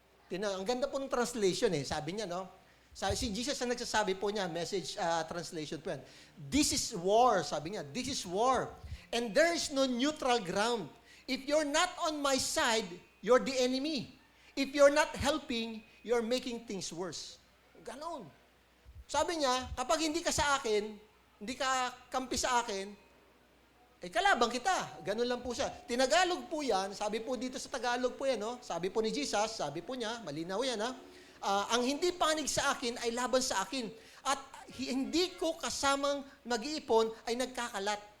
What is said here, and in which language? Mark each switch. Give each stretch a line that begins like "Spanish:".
Filipino: Ang ganda po ng translation sabi niya, no? Si Jesus ang nagsasabi po niya, Message translation po yan.
English: This is war,
Filipino: sabi niya,
English: this is war. And there is no neutral ground. If you're not on my side, you're the enemy. If you're not helping, you're making things worse.
Filipino: Ganon. Sabi niya, kapag hindi ka sa akin, hindi ka kampi sa akin, kalabang kita. Ganon lang po siya. Tinagalog po yan, sabi po dito sa Tagalog po yan, no? Sabi po ni Jesus, sabi po niya, malinaw yan, ha? Ang hindi panig sa akin ay laban sa akin. At hindi ko kasamang mag-iipon ay nagkakalat.